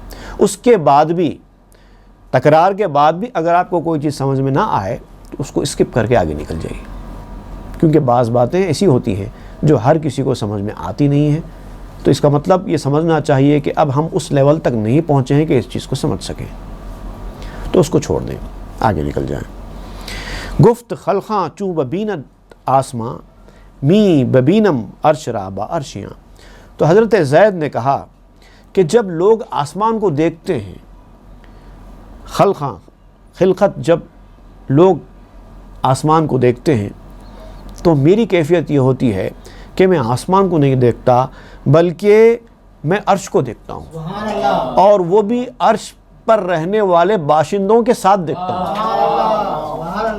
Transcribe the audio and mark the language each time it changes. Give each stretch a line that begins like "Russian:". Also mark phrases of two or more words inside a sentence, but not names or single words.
Urdu: اس کے بعد بھی، تکرار کے بعد بھی اگر آپ کو کوئی چیز سمجھ میں نہ آئے تو اس کو اسکپ کر کے آگے نکل جائیے، کیونکہ بعض باتیں ایسی ہوتی ہیں جو ہر کسی کو سمجھ میں آتی نہیں ہیں. تو اس کا مطلب یہ سمجھنا چاہیے کہ اب ہم اس لیول تک نہیں پہنچے ہیں کہ اس چیز کو سمجھ سکیں، تو اس کو چھوڑ دیں، آگے نکل جائیں.
Persian: گفت خلقاں چوں ببیند آسماں می ببینم عرش را با عرشیاں.
Urdu: تو حضرت زید نے کہا کہ جب لوگ آسمان کو دیکھتے ہیں، خلقت جب لوگ آسمان کو دیکھتے ہیں تو میری کیفیت یہ ہوتی ہے کہ میں آسمان کو نہیں دیکھتا بلکہ میں عرش کو دیکھتا ہوں، اور وہ بھی عرش پر رہنے والے باشندوں کے ساتھ دیکھتا ہوں.